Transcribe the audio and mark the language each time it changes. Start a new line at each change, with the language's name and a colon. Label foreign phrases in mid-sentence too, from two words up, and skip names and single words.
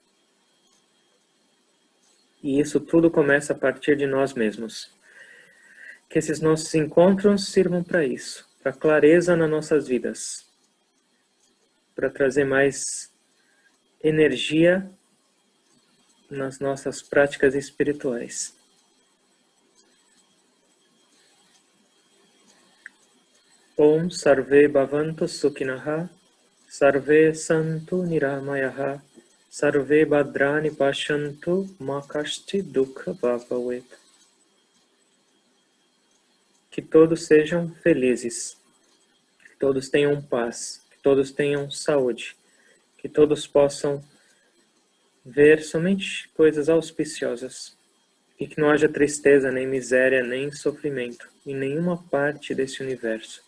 Portuguese: E isso tudo começa a partir de nós mesmos. Que esses nossos encontros sirvam para isso, para clareza nas nossas vidas, para trazer mais energia nas nossas práticas espirituais.
Sanskrit: Om Sarve Bhavantu Sukhinaha, Sarve Santu Niramayaha, Sarve Bhadrani Pashantu Makashti Dukha Bhavavet.
Portuguese: Que todos sejam felizes, que todos tenham paz, que todos tenham saúde, que todos possam ver somente coisas auspiciosas e que não haja tristeza, nem miséria, nem sofrimento em nenhuma parte desse universo.